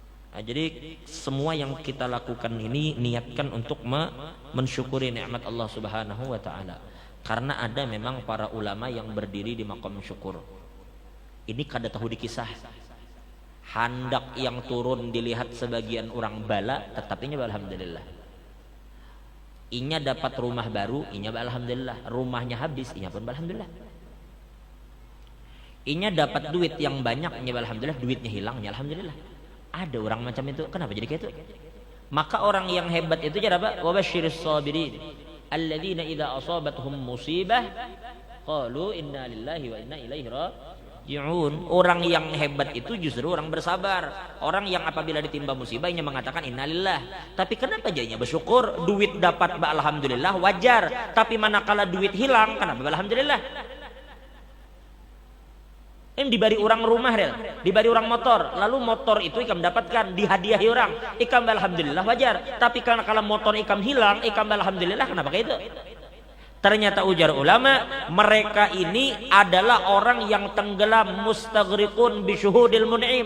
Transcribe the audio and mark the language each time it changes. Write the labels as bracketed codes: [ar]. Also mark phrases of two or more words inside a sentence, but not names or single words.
[id] Nah, jadi semua yang kita lakukan ini niatkan untuk mensyukuri nikmat Allah Subhanahu wa taala. Karena ada memang para ulama yang berdiri di maqam syukur. [bjn] Ini kada tahu dikisah. Handak yang turun dilihat sebagian orang bala, tetapinya alhamdulillah. Inya dapat rumah baru, inya alhamdulillah. Rumahnya habis, inya pun alhamdulillah. Inya dapat duit yang banyak, inya alhamdulillah. Duitnya hilang, inya alhamdulillah. [id] Ada orang macam itu, kenapa jadi kayak itu? Maka orang yang hebat itu jadi apa? [ar] وبشر الصابرين الذين إذا أصابتهم مصيبة قالوا إنا لله وإنا إليه راجعون. [id] Orang yang hebat itu justru orang bersabar. Orang yang apabila ditimpa musibahnya mengatakan innalillah. Tapi kenapa jadinya bersyukur? Duit dapat alhamdulillah wajar. Tapi manakala duit hilang, kenapa alhamdulillah? [bjn] Dibari orang rumah rel, dibari orang motor, lalu motor itu ikam dapatkan dihadiahi orang, ikam alhamdulillah wajar. Tapi karena kalau motor ikam hilang, ikam alhamdulillah, kenapa kayak itu? Ternyata ujar ulama, mereka ini adalah orang yang tenggelam [ar] مستغرقون بشهود المنعم.